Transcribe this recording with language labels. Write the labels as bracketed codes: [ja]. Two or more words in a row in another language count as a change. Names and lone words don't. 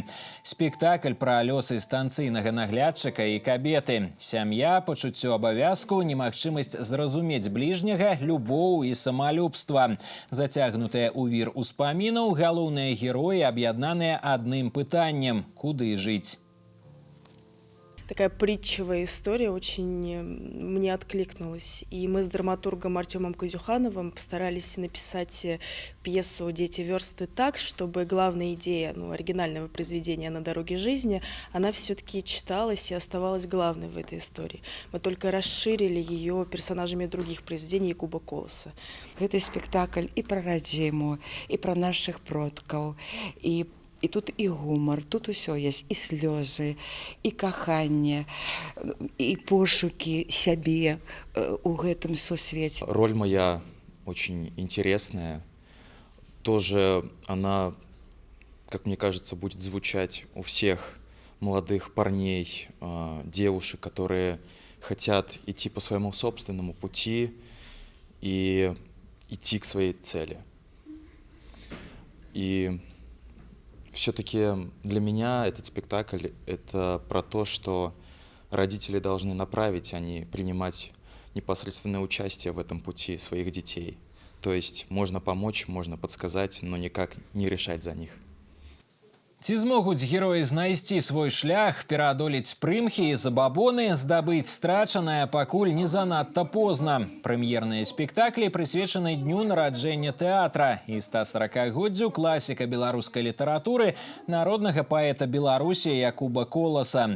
[be] Спектакль пра лёсы станцыйнага наглядчыка і кабеты. Сям'я, пачуццё абавязку, немагчымасць зразумець бліжняга, любоў і самалюбства. Зацягнутыя ў вір успамінаў, галоўныя героі аб'яднаныя адным пытаннем – куды жыць? [ru] Такая притчевая история очень мне откликнулась. И мы с драматургом Артемом Казюхановым постарались написать пьесу «Дети версты» так, чтобы главная идея оригинального произведения «На дороге жизни», она все-таки читалась и оставалась главной в этой истории. Мы только расширили ее персонажами других произведений Якуба Коласа. Это спектакль и про [be] родзіму, [ru] и про наших [be] продкаў, і тут і гумар, тут усё есть, і слёзы, і каханне, і пошукі сябе у гэтым сусвеце. [ru] Роль моя очень интересная. Тоже она, как мне кажется, будет звучать у всех молодых парней, девушек, которые хотят идти по своему собственному пути и идти к своей цели. И все-таки для меня этот спектакль – это про то, что родители должны направить, а не принимать непосредственное участие в этом пути своих детей. То есть можно помочь, можно подсказать, но никак не решать за них. [be] Ці змогуць героі знайсці свой шлях, пераадолець прымхі і забабоны, здабыць страчанае, пакуль не занадта позна. Прэм'ерныя спектаклі прысвечаны дню нараджэння тэатра і 140-годдзю класіка беларускай літаратуры, народнага паэта Беларусі Якуба Коласа.